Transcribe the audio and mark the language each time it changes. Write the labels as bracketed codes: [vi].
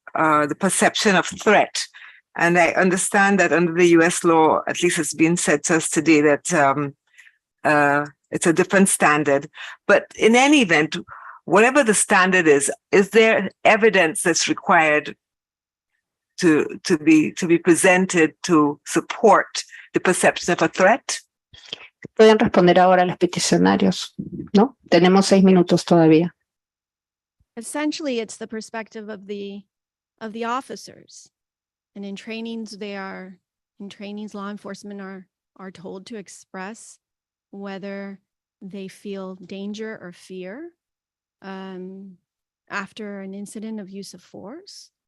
[en] the perception of threat. And I understand that under the US law, at least it's been said to us today that it's a different standard. But in any event, whatever the standard is there evidence that's required to be presented to support the perception of a threat? [es] Pueden responder ahora los peticionarios, ¿no? Tenemos 6 minutos todavía. [en] Essentially, it's the perspective of the officers. And in trainings, law enforcement are told to express whether they feel danger or fear after an incident of use of force.